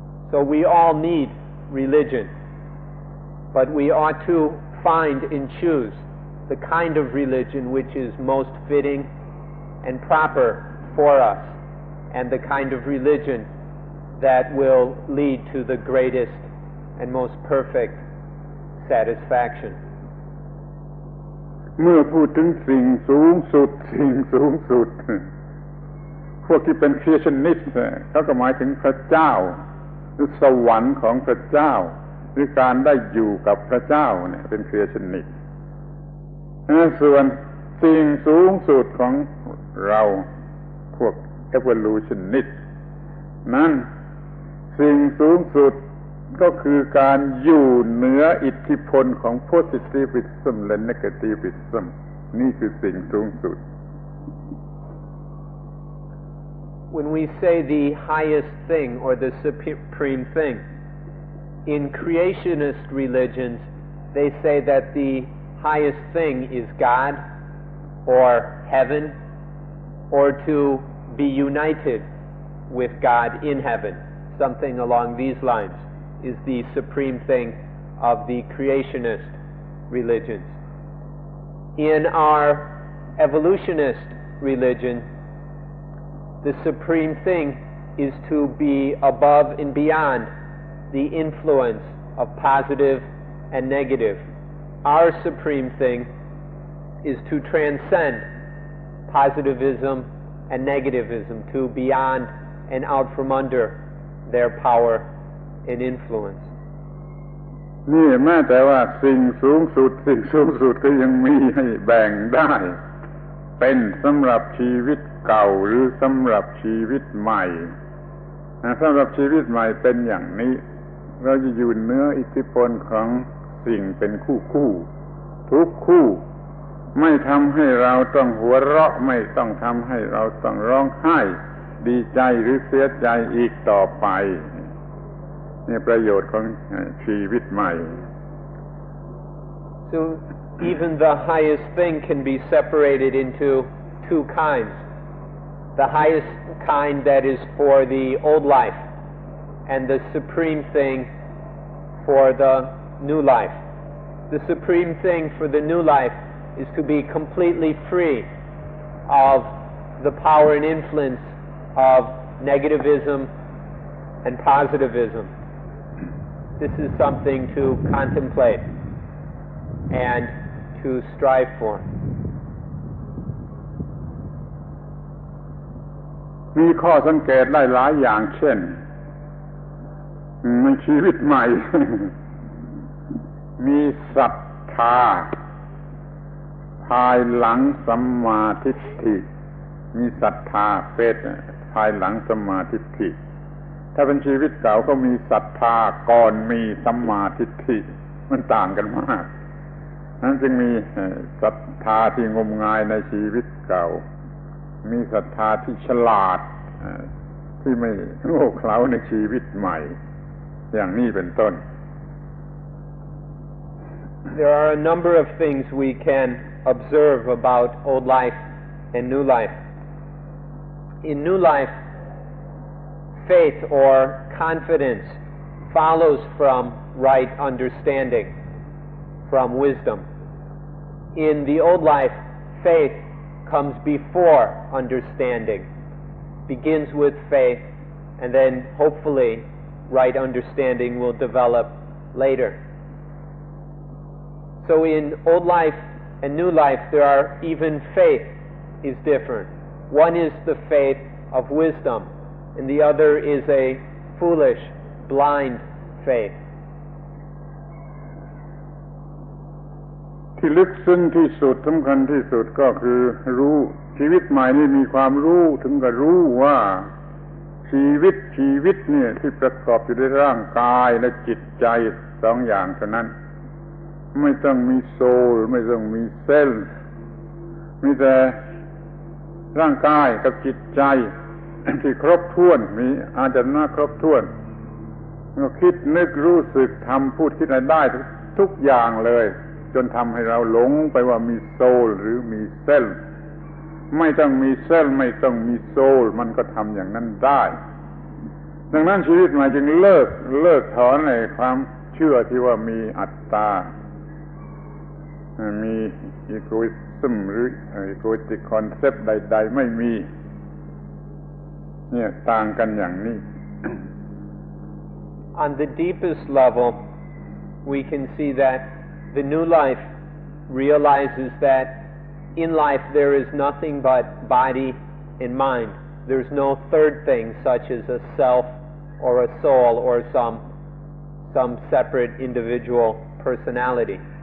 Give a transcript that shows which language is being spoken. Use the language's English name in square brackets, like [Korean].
[English] So we all need religion, but we ought to find and choose the kind of religion which is most fitting and proper for us, and the kind of religion that will lead to the greatest and most perfect satisfaction. [Thai] เมื่อพูดถึงสิ่งสูงสุดพวกที่เป็นคริสเตียนิสต์เขาก็หมายถึงพระเจ้าหรือสวรรค์ของพระเจ้าหรือการได้อยู่กับพระเจ้าเนี่ยเป็นคริสเตียนิสต์ ส่วนสิ่งสูงสุดของเราพวก evolutionist นั้นสิ่งสูงสุดก็คือการอยู่เหนืออิทธิพลของ positivism และ negativism นี่คือสิ่งสูงสุด [English] When we say the highest thing or the supreme thing, in creationist religions, they say that the highest thing is God or heaven, or to be united with God in heaven. Something along these lines is the supreme thing of the creationist religions. In our evolutionist religion, the supreme thing is to be above and beyond the influence of positive and negative. Our supreme thing is to transcend positivism and negativism, to beyond and out from under their power and influence. [Thai] นี่แม้แต่ว่าสิ่งสูงสุดก็ยังมีให้แบ่งได้เป็นสำหรับชีวิตเก่าหรือสำหรับชีวิตใหม่ สำหรับชีวิตใหม่เป็นอย่างนี้เราจะอยู่เหนืออิทธิพลของสิ่งเป็นคู่ทุกคู่ไม่ทำให้เราต้องหัวเราะไม่ต้องทำให้เราต้องร้องไห้ดีใจหรือเสียใจอีกต่อไปนี่ประโยชน์ของชีวิตใหม่ [English] So even the highest thing can be separated into two kinds. The highest kind that is for the old life, and the supreme thing for the new life. The supreme thing for the new life is to be completely free of the power and influence of negativism and positivism. This is something to contemplate and to strive for. [Thai] มีข้อสังเกตหลายๆอย่างเช่นในชีวิตใหม่ มีศรัทธาภายหลังสัมมาทิฏฐิมีศรัทธาเฟซภายหลังสัมมาทิฏฐิถ้าเป็นชีวิตเก่าก็มีศรัทธาก่อนมีสัมมาทิฏฐิมันต่างกันมาก นั้นจึงมีศรัทธาที่งมงายในชีวิตเก่ามีศรัทธาที่ฉลาด ที่ไม่โง่เขลาในชีวิตใหม่อย่างนี้เป็นต้น [English] There are a number of things we can observe about old life and new life. In new life, faith or confidence follows from right understanding, from wisdom. In the old life, faith comes before understanding, begins with faith, and then hopefully right understanding will develop later. So in old life and new life, there are even faith is different. One is the faith of wisdom, and the other is a foolish, blind faith. [Thai] ที่ลึกซึ้งที่สุดสำคัญที่สุดก็คือรู้ชีวิตใหม่นี่มีความรู้ถึงกับรู้ว่าชีวิตเนี่ยที่ประกอบอยู่ด้วยร่างกายและจิตใจสองอย่างเท่านั้นไม่ต้องมีโซลไม่ต้องมีเซลล์มีแต่ ร่างกายกับจิตใจที่ครบถ้วนมีอาจารย์ครบถ้วนก็คิดนึกรู้สึกทำพูดคิดอะไรได้ทุกอย่างเลยจนทำให้เราหลงไปว่ามีโซลหรือมีเซลล์ไม่ต้องมีเซลล์ไม่ต้องมีโซลมันก็ทำอย่างนั้นได้ ดังนั้นชีวิตใหม่จึงเลิกถอนในความเชื่อที่ว่ามีอัตตามีอีโกอิซึมหรืออีโกอิติกคอนเซปต์ใดๆไม่มีเนี่ยต่างกันอย่างนี้ [English] On the deepest level, we can see that the new life realizes that in life there is nothing but body and mind. There's no third thing such as a self or a soul or some separate individual personality.